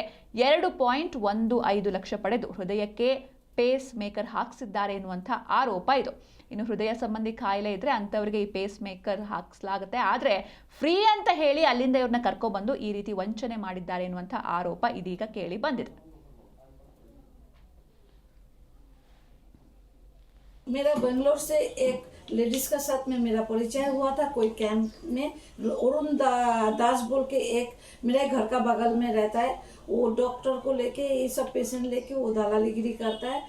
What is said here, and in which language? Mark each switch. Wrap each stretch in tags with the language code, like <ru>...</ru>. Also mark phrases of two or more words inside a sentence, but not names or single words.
<kn>2.15 ಲಕ್ಷ ಪಡೆದು ಹೃದಯಕ್ಕೆ ಪೇಸ್ ಮೇಕರ್ ಹಾಕಿಸಿದ್ದಾರೆ ಎನ್ನುವಂಥ ಆರೋಪ ಇದು. ಇನ್ನು ಹೃದಯ ಸಂಬಂಧಿ ಕಾಯಿಲೆ ಇದ್ರೆ ಅಂಥವ್ರಿಗೆ ಈ ಪೇಸ್ ಮೇಕರ್ ಹಾಕಿಸಲಾಗುತ್ತೆ. ಆದರೆ ಫ್ರೀ ಅಂತ ಹೇಳಿ ಅಲ್ಲಿಂದ ಇವ್ರನ್ನ ಕರ್ಕೊಬಂದು ಈ ರೀತಿ ವಂಚನೆ ಮಾಡಿದ್ದಾರೆ ಎನ್ನುವಂಥ ಆರೋಪ ಇದೀಗ ಕೇಳಿ ಬಂದಿದೆ.</kn> <hi>मेरा बेंगलोर से एक लेडीज का साथ में मेरा परिचय हुआ था कोई कैंप में। अरुण दास बोल के एक मेरे घर का बगल में रहता है, वो डॉक्टर को लेके ये सब पेशेंट लेके वो दलालीगिरी करता है।</hi>